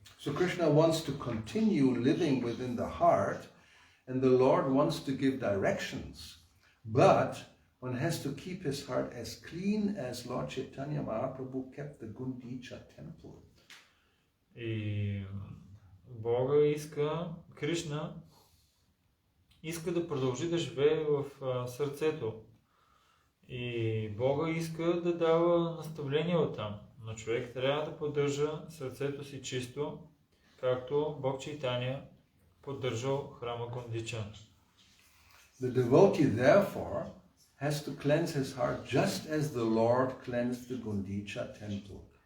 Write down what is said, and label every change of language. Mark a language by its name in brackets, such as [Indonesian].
[English] So Krishna wants to continue living within the heart, and the Lord wants to give directions, but one has to keep his heart as clean as Lord Chaitanya Mahaprabhu kept the Gundicha temple. [Bulgarian] И Бога Кришна иска да продължи да живее в сърцето. И Бога иска да дава наставления оттам. Но човек трябва да поддържа сърцето си чисто, както Бог Чайтания поддържал храма Гундича. [English] The devotee therefore has to cleanse his heart just as the Lord cleansed the Gundicha temple.